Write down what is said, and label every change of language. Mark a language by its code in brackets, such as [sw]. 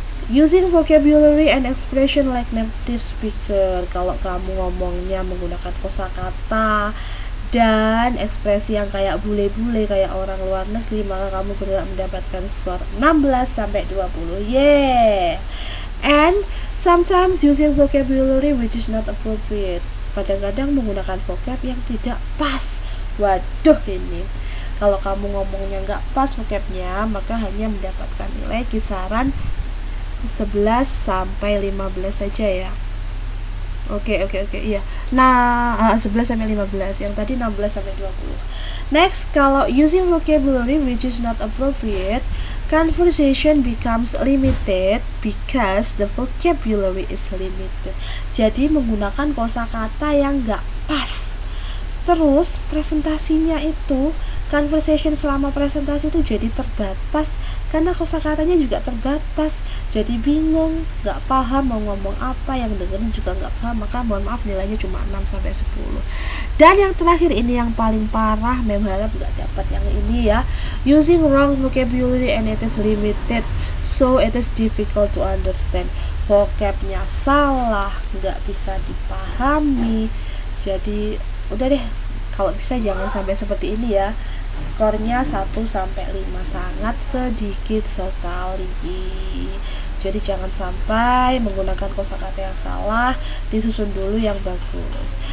[en] Using vocabulary and expression like native speaker. [id] Kalau kamu ngomongnya menggunakan kosakata dan ekspresi yang kayak bule-bule, kayak orang luar negeri, maka kamu berhak mendapatkan skor 16 sampai 20. [en] And sometimes using vocabulary which is not appropriate. [id] Kadang-kadang menggunakan vocab yang tidak pas. Waduh, ini kalau kamu ngomongnya nggak pas vocabnya, maka hanya mendapatkan nilai kisaran 11 sampai 15 saja ya. Oke, iya. Nah, 11 sampai 15. Yang tadi 16 sampai 20. [en] Next, kalau using vocabulary which is not appropriate, Conversation becomes limited because the vocabulary is limited. [id] Jadi menggunakan kosakata yang nggak pas. Terus presentasinya itu, conversation selama presentasi itu jadi terbatas karena kosakatanya juga terbatas. Jadi bingung, nggak paham mau ngomong apa, yang dengerin juga nggak paham, maka mohon maaf nilainya cuma 6-10. Dan yang terakhir ini yang paling parah, Mem harap nggak dapat yang ini ya. [en] Using wrong vocabulary and it is limited, so it is difficult to understand. [id] Vocabnya salah, nggak bisa dipahami. Jadi udah deh, kalau bisa jangan sampai seperti ini ya. Skornya 1-5, sangat sedikit sekali. Jadi jangan sampai menggunakan kosakata yang salah, disusun dulu yang bagus.